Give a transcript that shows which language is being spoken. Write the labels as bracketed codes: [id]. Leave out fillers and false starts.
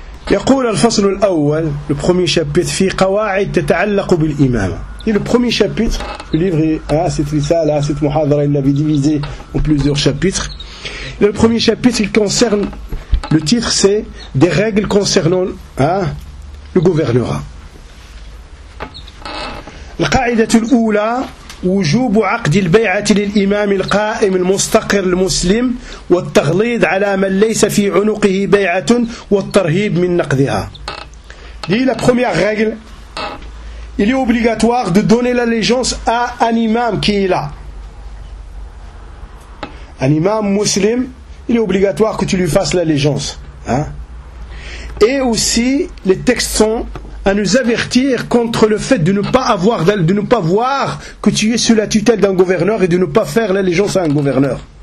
[ar] يقول الفصل الأول, [fr] le premier chapitre, [ar] في قواعد تتعلق بالإمامة. [fr] Et le premier chapitre, le livre, cette rissale, cette muhadhara, il l'avait divisé en plusieurs chapitres. Le premier chapitre, il concerne. Le titre c'est des règles concernant le gouvernorat. [ar] القاعدة الأولى وجوب عقد البيعة للإمام القائم المستقر المسلم والتغليظ على من ليس في عنقه بيعة والترهيب من نقضها. [fr] La première règle, il est obligatoire de donner l'allégeance à un imam qui est là. Un imam musulman, il est obligatoire que tu lui fasses l'allégeance. Et aussi, les textes sont à nous avertir contre le fait de ne pas avoir, de ne pas voir que tu es sous la tutelle d'un gouverneur et de ne pas faire l'allégeance à un gouverneur.